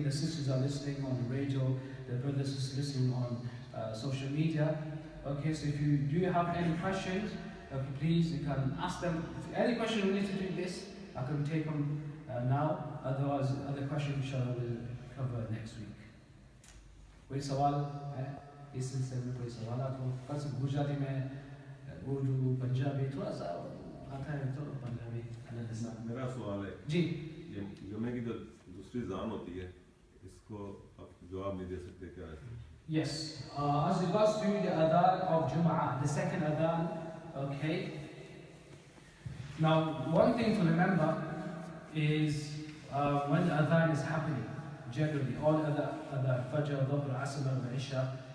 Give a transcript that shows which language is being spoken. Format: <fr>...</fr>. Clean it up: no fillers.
<en>The sisters are listening on the radio, the brothers are listening on social media. Okay, so if you do have any questions, please, you can ask them. If any question related to this, I can take them now. Otherwise, other questions, inshallah, we'll cover next week.</en> <hi>कोई सवाल है इस सिलसिले में? कोई सवाल आपको? कल से गुजराती में उर्दू पंजाबी थोड़ा सा आता है, तो पंजाबी मेरा सवाल है जी, ये जुम्मे की जो दूसरी ज़ान होती है, इसको आप जवाब नहीं दे सकते क्या है?</hi> <en>Yes, as regards to the adhan of Jum'ah, the second adhan, okay. Now, one thing to remember is when the adhan is happening, generally, all other Fajr, Dhuhr, Asr, Maghrib, Isha.</en>